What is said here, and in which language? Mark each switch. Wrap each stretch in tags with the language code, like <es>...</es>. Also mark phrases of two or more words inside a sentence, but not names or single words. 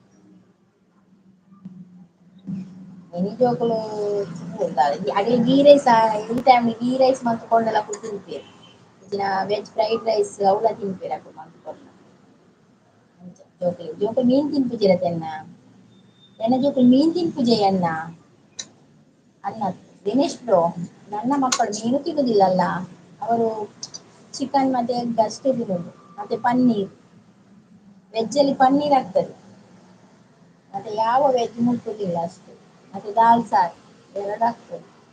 <tcy>ಎನಿ ಜೋಕುಲು ಅಕ್ಲೆಗ್</tcy> <en>ghee rice</en> <tcy>ಈ</tcy> <en>time ghee rice</en> <tcy>ಮಲ್ತ್ ಕೊಂಡಲ ಅಕುಲು ತಿನ್ಪೆರ್ ಇಜಿನ ವೆಜ್</tcy> <en>fried rice</en> <tcy>ಅವ್ಲ ತಿನ್ಪೆರ್ ಅಕುಲು ಮಲ್ತ್ ಕೊರ್ನ ಅಂಚ ಜೋಕುಲು ಮೀನ್ ತಿನ್ಪುಜಿರ ಎನ್ನ ಎನ್ನ ಜೋಕುಲು ಮೀನ್ ತಿನ್ಪುಜೈ ಎನ್ನ ಅಲ್ಲ ದಿನೇಶ್ ಬ್ರೋ</tcy> <kn>ನನ್ನ ಮಕ್ಕಳು ಮೀನು ತಿನ್ನುದಿಲ್ಲಲ್ಲ ಅವರು ಚಿಕನ್ ಮತ್ತೆ ಎಗ್ ಅಷ್ಟೇ ತಿನ್ನೋದು ಮತ್ತೆ ಪನ್ನೀರ್ ವೆಜ್ ಅಲ್ಲಿ ಪನ್ನೀರ್ ಆಗ್ತದೆ ಮತ್ತೆ ಯಾವ ವೆಜ್ ಮುಟ್ಟುದಿಲ್ಲ ಅಷ್ಟೇ ಮತ್ತೆ ದಾಲ್ ಸಾರ್ ಎರಡು ಆಗ್ತದೆ</kn>